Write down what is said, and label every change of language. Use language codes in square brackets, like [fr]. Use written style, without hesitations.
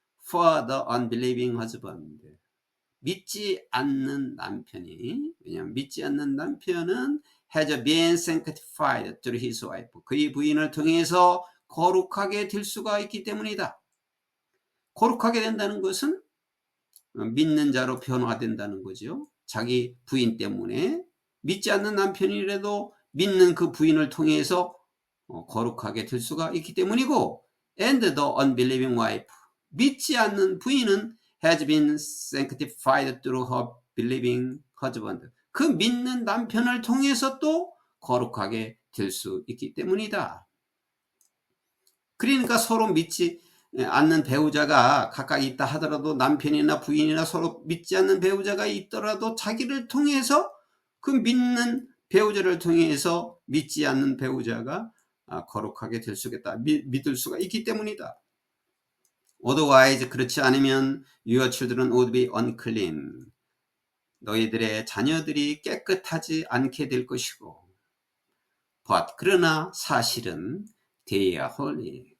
[en] For the unbelieving husband. [ko] 믿지 않는 남편이, 왜냐하면 믿지 않는 남편은 [en] has been sanctified through his wife. [ko] 그의 부인을 통해서 거룩하게 될 수가 있기 때문이다. 거룩하게 된다는 것은 믿는 자로 변화된다는 거죠. 자기 부인 때문에, 믿지 않는 남편이라도 믿는 그 부인을 통해서 거룩하게 될 수가 있기 때문이고, [en] and the unbelieving wife, [ko] 믿지 않는 부인은 [en] has been sanctified through her believing husband. [ko] 그 믿는 남편을 통해서 또 거룩하게 될 수 있기 때문이다. 그러니까 서로 믿지 않는 배우자가 각각 있다 하더라도, 남편이나 부인이나 서로 믿지 않는 배우자가 있더라도 자기를 통해서, 그 믿는 배우자를 통해서 믿지 않는 배우자가 거룩하게 될 수 있겠다, 믿을 수가 있기 때문이다. [en] Otherwise, [ko] 그렇지 않으면 [en] your children would be unclean. [ko] 너희들의 자녀들이 깨끗하지 않게 될 것이고, [en] but [ko] 그러나 사실은 [en] they are holy.